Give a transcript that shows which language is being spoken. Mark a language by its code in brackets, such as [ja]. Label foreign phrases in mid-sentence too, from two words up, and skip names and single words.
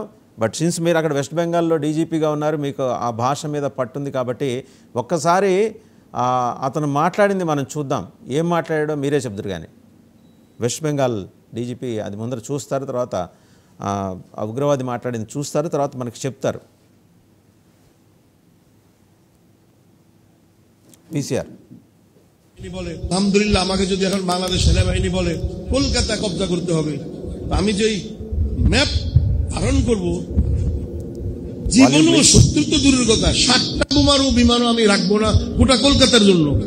[en] but since [te] మీరు అక్కడ వెస్ట్ బెంగాల్లో డీజీపీగా ఉన్నారు, మీకు ఆ భాష మీద పట్టుంది కాబట్టి ఒక్కసారి అతను మాట్లాడింది మనం చూద్దాం. ఏం మాట్లాడాడో మీరే చెప్తారు. కానీ వెస్ట్ బెంగాల్ డీజీపీ అది ముందర చూస్తారు, తర్వాత ఆ ఉగ్రవాది మాట్లాడింది చూస్తారు, తర్వాత మనకి చెప్తారు. [bn] পিসিআর বলে আলহামদুলিল্লাহ, আমাকে যদি এখন বাংলাদেশ সেনাবাহিনী বলে কলকাতা কবজা করতে হবে, আমি যেই ম্যাপ ধারণ করব, জীবনও শত্রু তো দূরের কথা, 7টা বোমারও বিমানও আমি রাখবো না গোটা কলকাতার জন্য।